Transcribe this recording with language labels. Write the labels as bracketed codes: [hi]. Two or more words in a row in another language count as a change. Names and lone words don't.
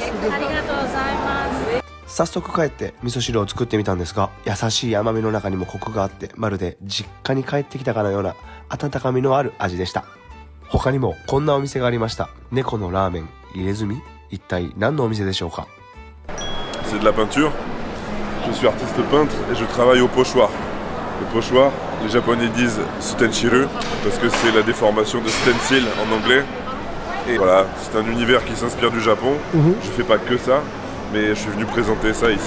[ja] ありがとうございます。早速帰って味噌汁を作ってみたんですが、優しい甘みの中にもコクがあってまるで実家に帰ってきたかのような温かみのある味でした。他にもこんなお店がありました。猫のラーメン入れ墨。一体何のお店でしょうか。 [fr] C'est de la peinture. Je suis artiste peintre et je travaille au pochoir. Le pochoir, les japonais disent sutenchiru parce que c'est la déformation de stencil en anglais. Et voilà, c'est un univers qui s'inspire du Japon. Je fais pas que ça, mais je suis venu présenter ça ici.